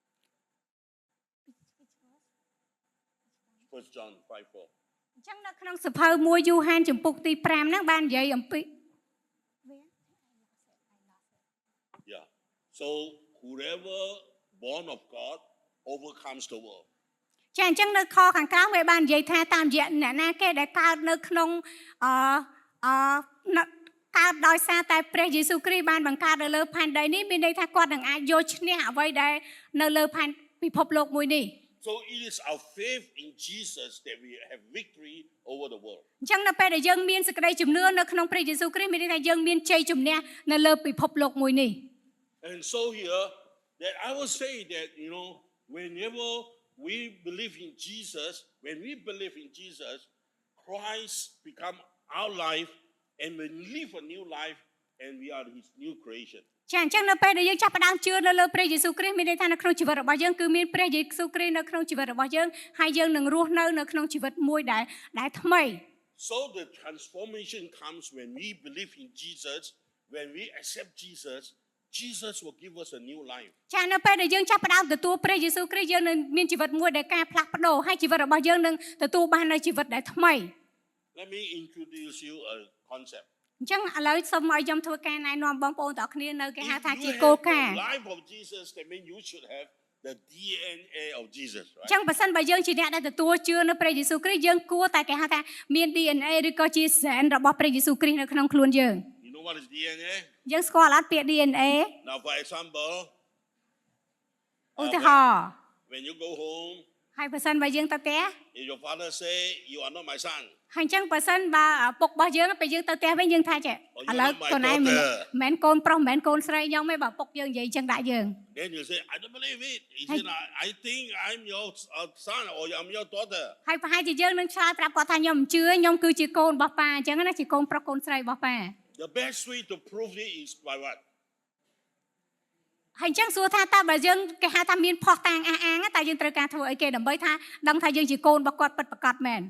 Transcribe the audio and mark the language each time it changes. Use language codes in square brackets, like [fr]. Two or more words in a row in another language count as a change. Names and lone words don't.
[en] 1 John 5:4. [km] អញ្ចឹងនៅក្នុងសភៅ1យូហានចំពុកទី5ហ្នឹងបាននិយាយអំពី [en] Yeah. So whoever born of God overcomes the world. [km] ចាអញ្ចឹងនៅខខាងក្រោមវាបាននិយាយថាតាមរយៈអ្នកណាគេដែលកើតនៅក្នុងកើតដោយសារតែព្រះយេស៊ូវគ្រីស្ទបានបង្កើតនៅលើផែនដីនេះមានន័យថាគាត់នឹងអាចយកឈ្នះអ្វីដែលនៅលើផែនពិភពលោកមួយនេះ [en] So it is our faith in Jesus that we have victory over the world. [km] អញ្ចឹងនៅពេលដែលយើងមានសេចក្តីជំនឿនៅក្នុងព្រះយេស៊ូវគ្រីស្ទមានន័យថាយើងមានជ័យជំនះនៅលើពិភពលោកមួយនេះ [en] And so here that I will say that whenever we believe in Jesus, when we believe in Jesus, Christ become our life, and we live a new life, and we are His new creation. [km] ចាអញ្ចឹងនៅពេលដែលយើងចាប់ផ្ដើមជឿនៅលើព្រះយេស៊ូវគ្រីស្ទមានន័យថានៅក្នុងជីវិតរបស់យើងគឺមានព្រះយេស៊ូវគ្រីស្ទនៅក្នុងជីវិតរបស់យើងហើយយើងនឹងរស់នៅក្នុងជីវិតមួយដែលថ្មី [en] So the transformation comes when we believe in Jesus, when we accept Jesus. Jesus will give us a new life. [km] ចានៅពេលដែលយើងចាប់ផ្ដើមទទួលព្រះយេស៊ូវគ្រីស្ទយើងនឹងមានជីវិតមួយដែលការផ្លាស់ប្ដូរហើយជីវិតរបស់យើងនឹងទទួលបាននូវជីវិតដែលថ្មី [en] Let me introduce you a concept. [km] អញ្ចឹងឥឡូវសូមឲ្យខ្ញុំធ្វើការណែនាំបងប្អូនទាំងអស់គ្នានៅគេហៅថា [en] If [km] ជា [en] you [km] គោល [en] have [km] ការណ៍ [en] the life of Jesus, that means you should have the DNA of Jesus, [km] អញ្ចឹង [en] right? [km] បើសិនបើយើងជាអ្នកដែលទទួលជឿនៅព្រះយេស៊ូវគ្រីស្ទយើងគួរតែគេហៅថាមាន DNA ឬក៏ជាសែនរបស់ព្រះយេស៊ូវគ្រីស្ទនៅក្នុងខ្លួនយើង [en] You know what is DNA? [km] យើងស្គាល់អត់ពាក្យ DNA [en] Now, for example, [km] ឧទាហរណ៍ [en] when you go home, [km] ហើយបើសិនបើយើងទៅផ្ទះ [en] if your father say you are not my son, [km] ហើយអញ្ចឹងបើសិនបើពុករបស់យើងពេលយើងទៅផ្ទះវិញយើងថាចេះឥឡូវកូនឯងមិនមែនកូនប្រុសមិនមែនកូនស្រីខ្ញុំទេបើពុកយើងនិយាយអញ្ចឹងដាក់យើង [en] then you say, I don't believe it. He said, I think I'm your son or I'm your daughter. [km] ហើយប្រហែលជាយើងនឹងឆ្លើយប្រាប់គាត់ថាខ្ញុំមិនជឿខ្ញុំគឺជាកូនរបស់ប៉ាអញ្ចឹងណាជាកូនប្រុសកូនស្រីរបស់ប៉ា [en] The best way to prove it is by what? [km] ហើយអញ្ចឹងសួរថាតើបើយើងគេហៅថាមានផុសតាងអះអាងតែយើងត្រូវការធ្វើអីគេដើម្បីថាដឹងថាយើងជាកូនរបស់គាត់ពិតប្រាកដមែន